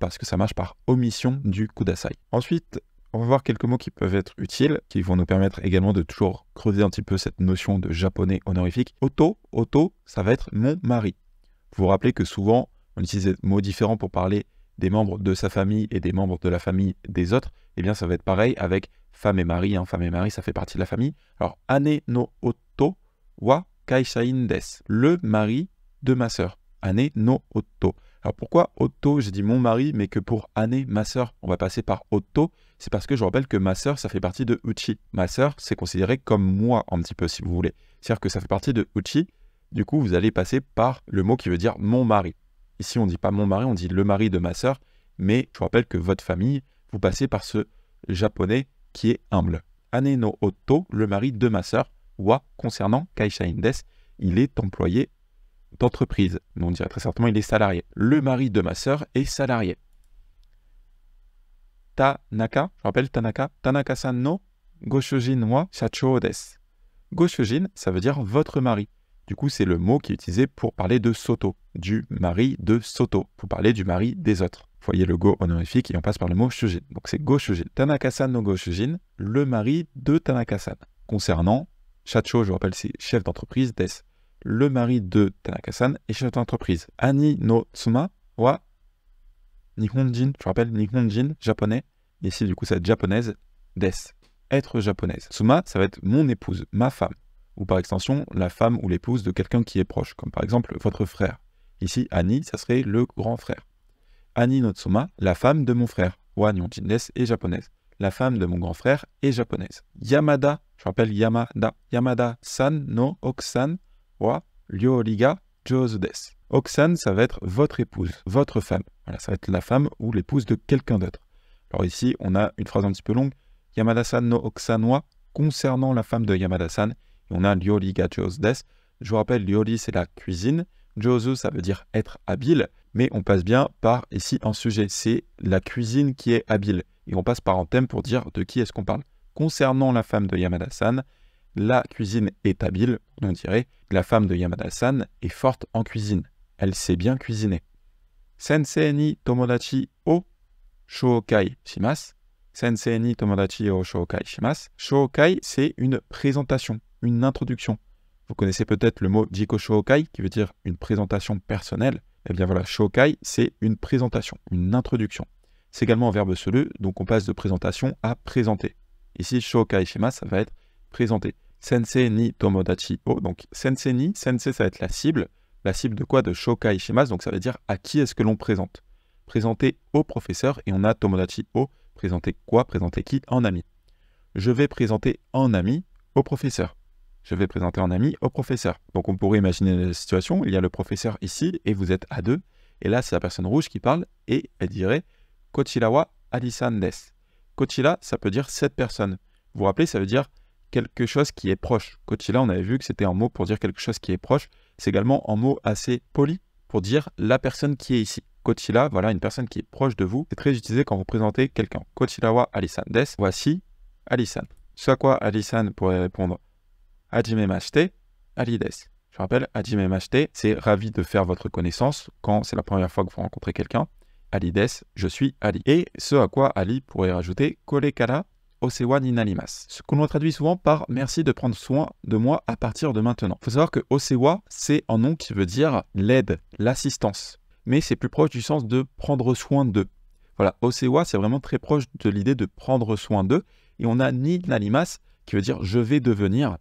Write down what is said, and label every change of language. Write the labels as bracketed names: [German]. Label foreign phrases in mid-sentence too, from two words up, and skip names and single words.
[French] Parce que ça marche par omission du kudasai. Ensuite, on va voir quelques mots qui peuvent être utiles, qui vont nous permettre également de toujours creuser un petit peu cette notion de japonais honorifique. Oto, ça va être mon mari. Vous vous rappelez que souvent, on utilise des mots différents pour parler des membres de sa famille et des membres de la famille des autres. Eh bien, ça va être pareil avec femme et mari. Hein. Femme et mari, ça fait partie de la famille. Alors, [Japanese] 姉の夫は会社員です. [French] Le mari de ma sœur. [Japanese] 姉の夫. [French] Alors pourquoi otto, j'ai dit mon mari, mais que pour ane, ma sœur, on va passer par otto? C'est parce que je rappelle que ma sœur, ça fait partie de uchi. Ma sœur, c'est considéré comme moi un petit peu, si vous voulez. C'est-à-dire que ça fait partie de uchi. Du coup, vous allez passer par le mot qui veut dire mon mari. Ici, on ne dit pas mon mari, on dit le mari de ma sœur. Mais je vous rappelle que votre famille, vous passez par ce japonais qui est humble. [Japanese] 姉の夫, [French] le mari de ma sœur. Wa, concernant [Japanese] 会社員です, [French] il est employé d'entreprise. Mais on dirait très certainement il est salarié. Le mari de ma sœur est salarié. [Japanese] Tanaka, [French] je rappelle [Japanese] Tanaka, 田中さんのご主人は社長です. [French] Goshujin, ça veut dire votre mari. Du coup, c'est le mot qui est utilisé pour parler de Soto, du mari de Soto, pour parler du mari des autres. Vous voyez le go honorifique et on passe par le mot shujin. Donc c'est goshujin. [Japanese] 田中さんのご主人, [French] le mari de Tanaka-san. Concernant Shacho, je rappelle, c'est chef d'entreprise, desu. Le mari de Tanaka-san est chef d'entreprise. [Japanese] 兄の妻は日本人, [French] je rappelle, Nihonjin, japonais. Ici, du coup, ça va être japonaise, desu. Être japonaise. Tsuma, ça va être mon épouse, ma femme. Ou par extension, la femme ou l'épouse de quelqu'un qui est proche, comme par exemple votre frère. Ici, Ani, ça serait le grand frère. [Japanese] 兄の妻, [French] la femme de mon frère. [Japanese] は日本人です [French] est japonaise. La femme de mon grand frère est japonaise. Yamada, je rappelle Yamada. [Japanese] 山田さんの奥さんは料理が上手です. [French] Okusan, ça va être votre épouse, votre femme. Voilà, ça va être la femme ou l'épouse de quelqu'un d'autre. Alors ici, on a une phrase un petit peu longue. [Japanese] 山田さんの奥さんは, [French] concernant la femme de Yamada-san. Et on a [Japanese] 料理が上手です. [French] Je vous rappelle, ryori, c'est la cuisine. Jouzu, ça veut dire être habile. Mais on passe bien par ici un sujet. C'est la cuisine qui est habile. Et on passe par un thème pour dire de qui est-ce qu'on parle. Concernant la femme de Yamada-san, la cuisine est habile, on dirait. La femme de Yamada-san est forte en cuisine. Elle sait bien cuisiner. [Japanese] 先生に友達を紹介します. 先生に友達を紹介します. [French] Shoukai, c'est une présentation, une introduction. Vous connaissez peut-être le mot [Japanese] 自己紹介, [French] qui veut dire une présentation personnelle. Eh bien voilà, shoukai, c'est une présentation, une introduction. C'est également un verbe solide, donc on passe de présentation à présenter. Ici, [Japanese] 紹介します, [French] ça va être présenter. [Japanese] 先生に友達を, [French] donc [Japanese] 先生に, [French] sensei ça va être la cible. La cible de quoi? [Japanese] De 紹介します, [French] donc ça veut dire à qui est-ce que l'on présente. Présenter au professeur, et on a [Japanese] 友達を, [French] présenter quoi? Présenter qui? En ami. Je vais présenter en ami au professeur. Je vais présenter en ami au professeur. Donc on pourrait imaginer la situation, il y a le professeur ici, et vous êtes à deux, et là c'est la personne rouge qui parle, et elle dirait [Japanese] こちらはアリさんです. [French] Kochira, ça peut dire cette personne. Vous vous rappelez, ça veut dire quelque chose qui est proche. Kochira, on avait vu que c'était un mot pour dire quelque chose qui est proche. C'est également un mot assez poli pour dire la personne qui est ici. Kochira, voilà, une personne qui est proche de vous. C'est très utilisé quand vous présentez quelqu'un. [Japanese] こちらはアリさんです. [French] Voici Ari-san. Ce à quoi Ari-san pourrait répondre [Japanese] はじめまして、アリです. [French] Je rappelle, Hajimemashite, c'est ravi de faire votre connaissance quand c'est la première fois que vous rencontrez quelqu'un. [Japanese] アリです, [French] je suis Ali. Et ce à quoi Ali pourrait rajouter [Japanese] これからお世話になります. [French] Ce qu'on traduit souvent par merci de prendre soin de moi à partir de maintenant. Il faut savoir que osewa, c'est un nom qui veut dire l'aide, l'assistance. Mais c'est plus proche du sens de prendre soin d'eux. Voilà, osewa, c'est vraiment très proche de l'idée de prendre soin d'eux. Et on a [Japanese] になります, [French] qui veut dire je vais devenir.